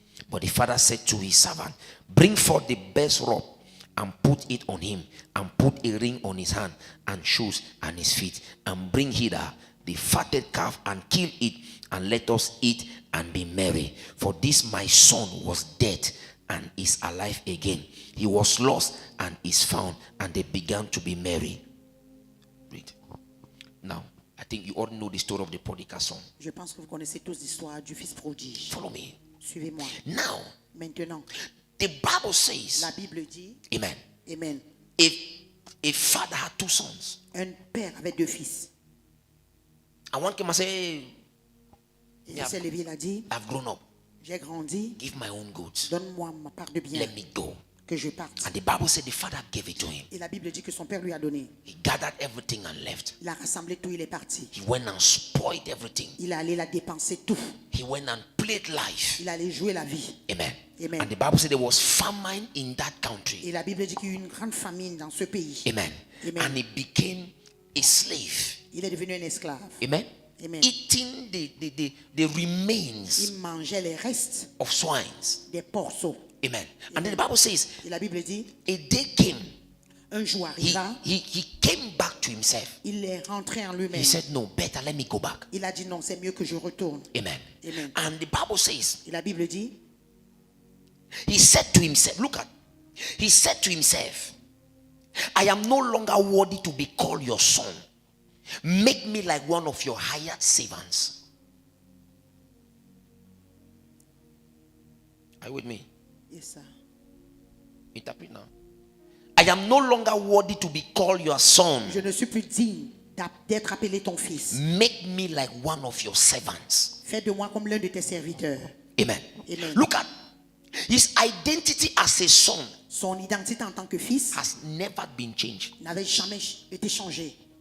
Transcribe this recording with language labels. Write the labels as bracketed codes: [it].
[en] But the father said to his servant, bring forth the best robe, and put it on him, and put a ring on his hand, and shoes on his feet, and bring hither the fatted calf, and kill it, and let us eat and be merry. For this my son was dead and is alive again. He was lost and is found. And they began to be merry. Read. Now, I think you all know the story of the prodigal son. [fr] je pense que vous connaissez tous l'histoire du fils prodige. [en] Follow me. [fr] Suivez-moi. [en] Now, [fr] Maintenant, [en] the Bible says, [fr] la Bible dit, amen, Amen, [en] if a father had 2 sons, [fr] un père avait 2 fils. [en] and one came and said, [fr] Et il s'est levé, il a dit, [en] I've grown up, [fr] j'ai grandi, [en] give my own goods, [fr] donne-moi ma part de bien, [en] let me go. [fr] que je parte. [en] And the Bible said the father gave it to him. [fr] Et la Bible dit que son père lui a donné. [en] He gathered everything and left. [fr] Il a rassemblé tout, il est parti. [en] He went and spoiled everything. [fr] Il est allé la dépenser tout. [en] He went and played life. [fr] Il allait jouer la vie. Amen. Amen. [en] And the Bible said there was famine in that country. [fr] Et la Bible dit qu'il y a eu une grande famine dans ce pays. Amen. Amen. [en] And he became a slave. [fr] Il est devenu un esclave. Amen. Amen. [en] Eating the remains [fr] Il mangeait les restes [en] of swines. [fr] des porceaux. [en] Amen. And then the Bible says [fr] Et la Bible dit, [en] a day came. [fr] un jour arriva, [en] He came back to himself. [fr] il est rentré en [en] He [fr] lui-même. [en] said, no, better let me go back. [fr] Il a dit non, c'est mieux que je retourne. Amen. Amen. [en] And the Bible says [fr] Et la Bible dit, [en] he said to himself, look at, he said to himself, I am no longer worthy to be called your son. Make me like one of your hired servants. Are you with me? yes, sir. Interpret now. I am no longer worthy to be called your son. [fr] Je ne suis plus digne d'être appelé ton fils. [en] Make me like one of your servants. [fr] Fais de moi comme l'un de tes serviteurs. Amen. Amen. [en] Look at his identity as a son [fr] Son identité en tant que fils [en] has never been changed. [fr] n'avait jamais été changée.